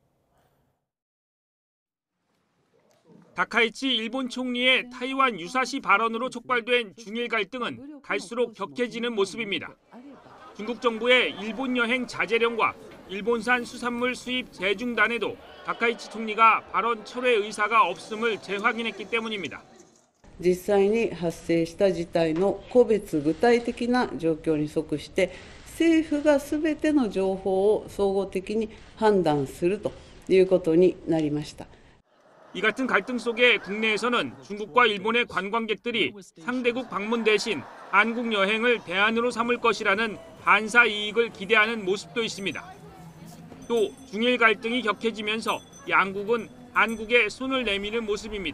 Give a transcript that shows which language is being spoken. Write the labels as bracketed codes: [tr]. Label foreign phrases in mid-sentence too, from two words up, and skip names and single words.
[ko] 다카이치 일본 총리의 타이완 유사시 발언으로 촉발된 중일 갈등은 갈수록 격해지는 모습입니다. 중국 정부의 일본 여행 자제령과 일본산 수산물 수입 재중단에도 다카이치 총리가 발언 철회 의사가 없음을 재확인했기 때문입니다. [ja] 実際に発生した事態の個別具体的な状況に即して政府がすべての情報を総合的に判断するということになりました. [ko] 이 같은 갈등 속에 국내에서는 중국과 일본의 관광객들이 상대국 방문 대신 한국 여행을 대안으로 삼을 것이라는 반사 이익을 기대하는 모습도 있습니다. 또 중일 갈등이 격해지면서 양국은 한국에 손을 내미는 모습입니다.